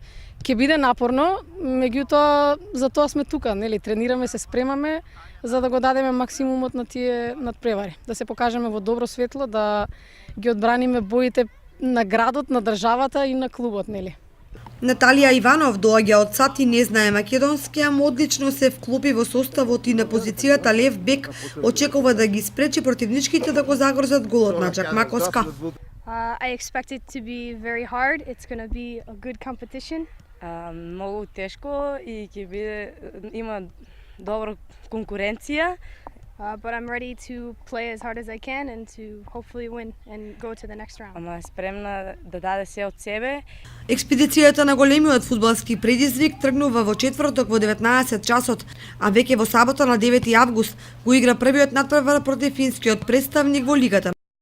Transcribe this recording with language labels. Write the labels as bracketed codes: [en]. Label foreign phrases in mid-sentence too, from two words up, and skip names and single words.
[mk] Ќе биде напорно, меѓутоа за тоа сме тука, нели, тренираме, се спремаме за да го дадеме максимумот на тие надпревари, да се покажеме во добро светло, да ги одбраниме боите на градот, на државата и на клубот, нели. Наталија Иванов доаѓа од САД и не знае македонски, ама одлично се вклопи во составот и на позицијата лев бек очекува да ги спречи противничките да го загрозат голот на Чакмакоска. [en] I expect it to be very hard. It's going to be a good competition. [mk] Многу тешко и ќе биде има добра конкуренција. [en] But I'm ready to play as hard as I can and to hopefully win and go to the next round. [mk] Ама спремна да даде се од себе. Експедицијата на големиот фудбалски предизвик тргнува во четврток во 19 часот, а веќе во сабота на 9 август го игра првиот надпревар против финскиот представник во Лигата